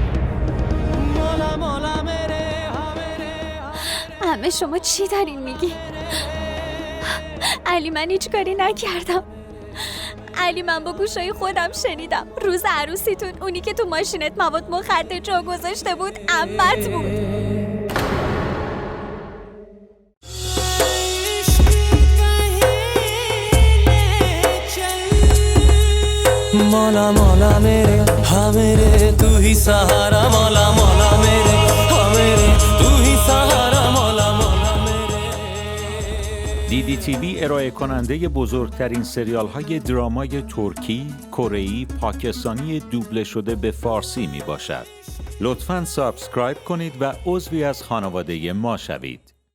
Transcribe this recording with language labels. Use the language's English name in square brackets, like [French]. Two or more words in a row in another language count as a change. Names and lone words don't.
[Persian] همه شما چی دارین میگی؟ علی من هیچ کاری نکردم. علی من با گوشای خودم شنیدم روز عروسیتون اونی که تو ماشینت مواد مخدر جا گذاشته بود عمت بود. [Hindi] मौला मौला मेरे हाँ मेरे तू ही सहारा मौला मौला मेरे हाँ मेरे तू ही सहारा मौला मौला मेरे [Persian] DDTV ارائه کننده بزرگترین سریال های درامای ترکی، کره‌ای، پاکستانی دوبله شده به فارسی می باشد. لطفاً سابسکرایب کنید و عضوی از خانواده ما شوید.